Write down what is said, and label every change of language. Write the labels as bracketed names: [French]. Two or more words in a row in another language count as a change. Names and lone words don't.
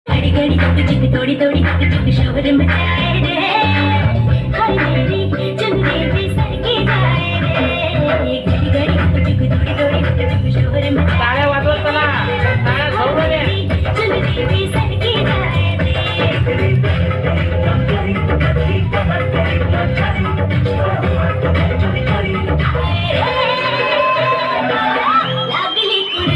[Hindi] घड़ी घड़ी टुक टुक थोड़ी थोड़ी टुक टुक शोर मचाए रे हाय मेरी चंदेरी सरकी जाए रे घड़ी घड़ी टुक टुक थोड़ी थोड़ी टुक टुक शोर मचाए [Marathi] टाळ्या वाजवत चला टाळ्या झोडू दे [Hindi] चंदेरी सरकी जाए रे लागली